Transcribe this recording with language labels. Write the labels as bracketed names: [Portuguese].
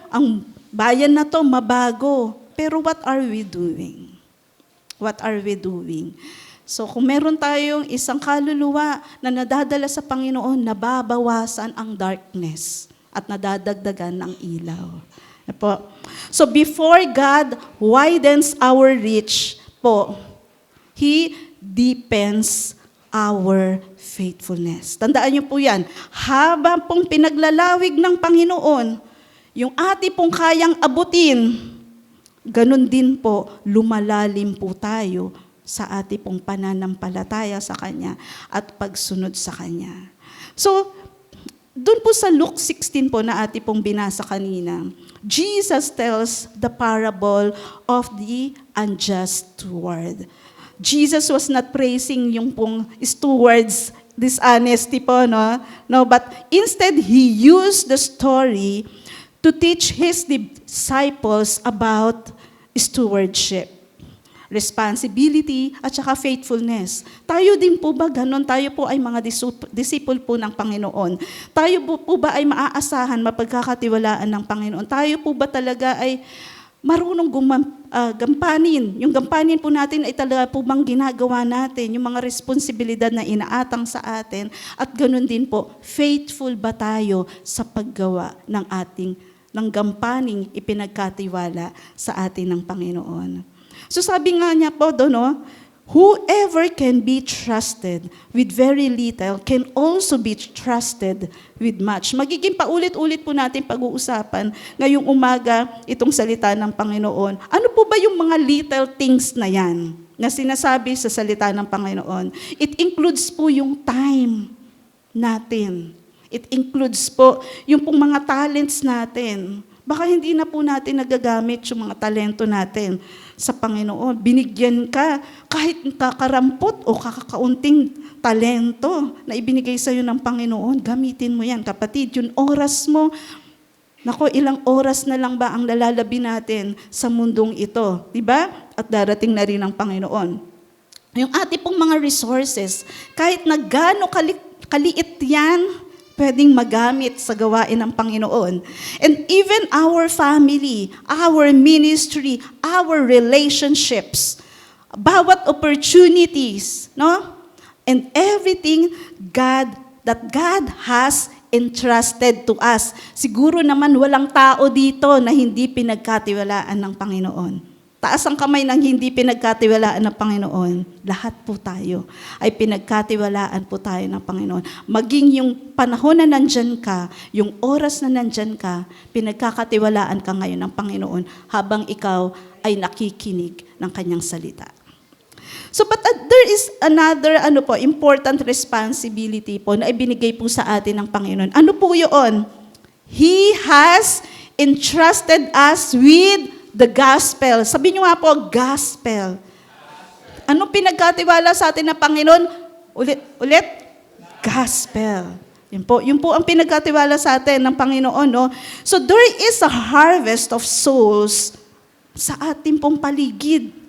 [Filipino] Ang bayan na to, mabago. Pero [English] what are we doing? What are we doing? [Filipino] So kung meron tayong isang kaluluwa na nadadala sa Panginoon, nababawasan ang darkness at nadadagdagan ng ilaw. Po. [English] So before God widens our reach po, He deepens our faithfulness. [Filipino] Tandaan niyo po yan. Habang pong pinaglalawig ng Panginoon, yung ating pong kayang abutin, ganun din po, lumalalim po tayo sa ating pong pananampalataya sa Kanya at pagsunod sa Kanya. So, doon po sa Luke 16 po na ating pong binasa kanina, [English] Jesus tells the parable of the unjust steward. Jesus was not praising [Filipino] yung pong [English] stewards, dishonesty po, no? No, but instead, He used the story to teach His disciples about stewardship, responsibility, [Filipino] at saka [English] faithfulness. [Filipino] Tayo din po ba ganun? Tayo po ay mga disciple po ng Panginoon. Tayo po ba ay maaasahan, mapagkakatiwalaan ng Panginoon? Tayo po ba talaga ay marunong gampanin? Yung gampanin po natin ay talaga po bang ginagawa natin? Yung mga responsibilidad na inaatang sa atin. At ganun din po, faithful ba tayo sa paggawa ng gampaning ipinagkatiwala sa atin ng Panginoon? [English] So [Filipino] sabi nga niya po doon, [English] whoever can be trusted with very little can also be trusted with much. [Filipino] Magiging paulit-ulit po natin pag-uusapan ngayong umaga itong salita ng Panginoon. Ano po ba yung mga little things na yan na sinasabi sa salita ng Panginoon? [English] It includes [Filipino] po yung time natin. [English] It includes [Filipino] po yung pong mga talents natin. Baka hindi na po natin nagagamit yung mga talento natin sa Panginoon. Binigyan ka kahit kakarampot o kakakaunting talento na ibinigay sa iyo ng Panginoon, gamitin mo yan. Kapatid, yung oras mo, ilang oras na lang ba ang lalalabi natin sa mundong ito? Diba? At darating na rin ang Panginoon. Yung ating pong mga resources, kahit na gaano kaliit yan, pwedeng magamit sa gawain ng Panginoon. [English] And even our family, our ministry, our relationships, [Filipino] bawat opportunities, [English] no? And everything that God has entrusted to us. [Filipino] Siguro naman walang tao dito na hindi pinagkatiwalaan ng Panginoon. Taas ang kamay ng hindi pinagkatiwalaan ng Panginoon. Lahat po tayo ay pinagkatiwalaan po tayo ng Panginoon. Maging yung panahon na nandyan ka, yung oras na nandyan ka, pinagkakatiwalaan ka ngayon ng Panginoon habang ikaw ay nakikinig ng Kanyang salita. So, [English] but there is another important responsibility [Filipino] po na ibinigay po sa atin ng Panginoon. Ano po yun? [English] He has entrusted us with the gospel. [Filipino] Sabi niyo nga po, gospel. Anong pinagkatiwala sa atin ng Panginoon? Ulit? gospel. Yun po ang pinagkatiwala sa atin ng Panginoon, no? [English] So there is a harvest of souls [Filipino] sa ating pong paligid.